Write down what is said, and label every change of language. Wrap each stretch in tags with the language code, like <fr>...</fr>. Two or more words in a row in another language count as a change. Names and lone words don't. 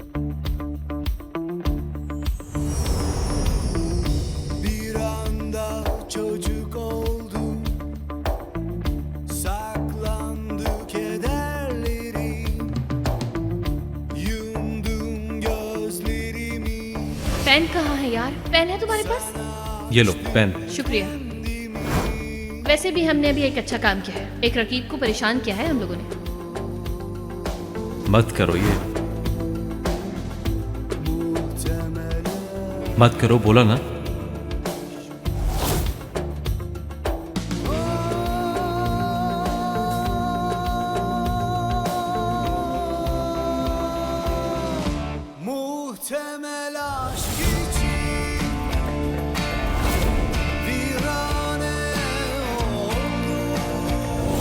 <tr>Bir anda çocuk oldum, saklandı kederlerim, yumdum gözlerimi.</tr> <hi>पेन कहाँ है यार? पेन है तुम्हारे पास? ये लो पेन। शुक्रिया। वैसे भी हमने अभी एक अच्छा काम किया है। एक रकीब को परेशान किया है हम लोगों ने। मत करो ये, मत करो, बोला ना।</hi> <tr>Muhtemel aşk için virane oldum.</tr>